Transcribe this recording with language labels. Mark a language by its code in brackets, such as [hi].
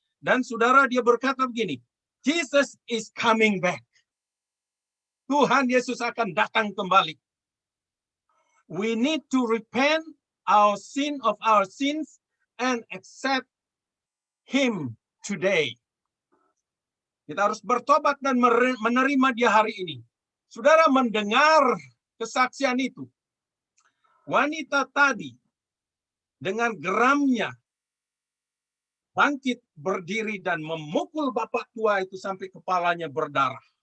[id] Dan saudara, dia berkata begini, [en] Jesus is coming back. [id] Tuhan Yesus akan datang kembali. [en] We need to repent our sin of our sins and accept Him today. [id] Kita harus bertobat dan menerima dia hari ini. Saudara mendengar kesaksian itu. Wanita tadi dengan geramnya bangkit berdiri dan memukul bapak tua itu sampai kepalanya berdarah.